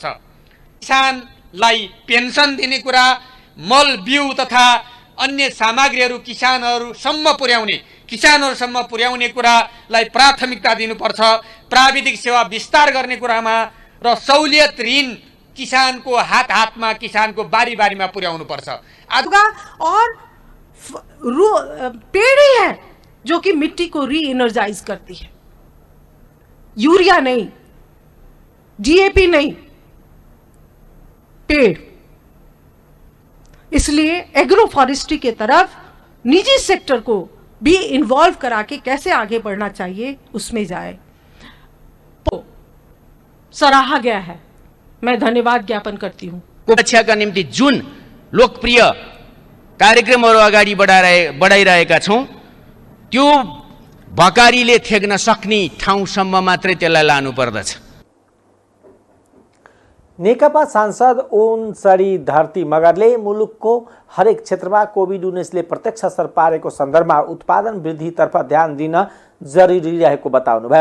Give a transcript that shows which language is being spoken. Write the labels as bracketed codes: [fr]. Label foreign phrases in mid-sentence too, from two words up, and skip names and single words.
[ne] किसानलाई पेन्सन दिने कुरा, मल बिउ तथा अन्य सामग्रीहरू किसानहरूसम्म पुर्याउने कुरालाई प्राथमिकता दिनुपर्छ। प्राविधिक सेवा विस्तार गर्ने कुरामा र सहुलियत ऋण किसानको हातमा किसानको बारीमा पुर्याउनु पर्छ। [hi] और पेड़ ही है जो कि मिट्टी को [en] re-energize [hi] करती है। यूरिया नहीं, डीएपी नहीं, पेड़। इसलिए [en] agro forestry [hi] के तरफ निजी सेक्टर को भी इन्वॉल्व करा के कैसे आगे बढ़ना चाहिए उसमें जाए, तो सराहा गया है। मैं धन्यवाद ज्ञापन करती हूं। [ne] सुरक्षाका निम्ति जुन लोकप्रिय कार्यक्रमहरू अगाडि बढाइरहेका छौँ त्यो भकारीले थेग्न सक्ने ठाउँसम्म मात्रै त्यसलाई लानुपर्दछ। नेकपा सांसद ओम सरी धरती मगरले मुलुकको हरेक क्षेत्रमा कोभिड-19ले प्रत्यक्ष असर पारेको सन्दर्भमा उत्पादन वृद्धितर्फ ध्यान दिन जरुरी रहेको बताउनुभयो।